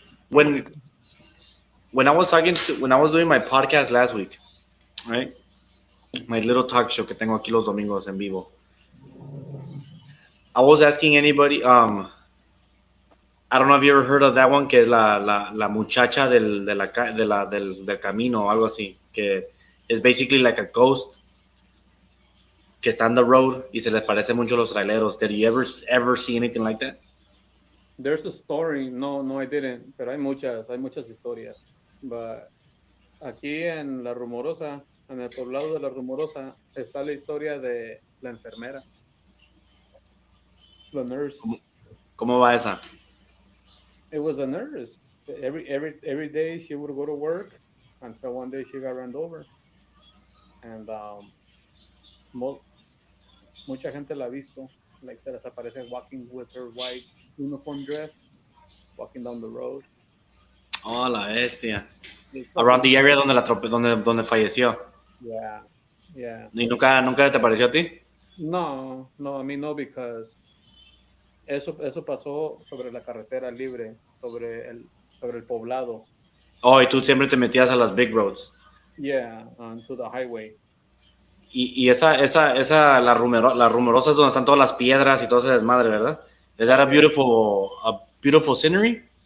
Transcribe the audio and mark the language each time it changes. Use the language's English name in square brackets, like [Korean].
[English] When I was doing my podcast last week, right? My little talk show [Spanish] que tengo aquí los domingos en vivo. [English] I was asking anybody, I don't know if you ever heard of that one, [Spanish] que es la muchacha del camino o algo así, que es [English] basically like a ghost [Spanish] que está [English] on the road [Spanish] y se les parece mucho a los traileros. [English] Did you ever see anything like that? There's a story. No, I didn't. [Spanish] Pero hay muchas historias. But aquí en La Rumorosa, en el poblado de La Rumorosa, está la historia de la enfermera. La nurse. ¿Cómo va esa? [English] It was a nurse. Every day she would go to work until one day she got run over. [Spanish] And mucha gente la ha visto. [English] Like [Spanish] se les aparece [English] walking with her white uniform dress, walking down the road. [Spanish] Oh, la bestia. [English] Around the area [Spanish] donde falleció. [English] Yeah. [Spanish] ¿Y nunca te pareció a ti? No, a mí no, because eso pasó sobre la carretera libre, sobre el poblado. Oh, y tú siempre te metías a las [English] big roads. Yeah, to the highway. [Spanish] Y esa la rumorosa es donde están todas las piedras y todo ese desmadre, ¿verdad? [English] Is that a beautiful scenery?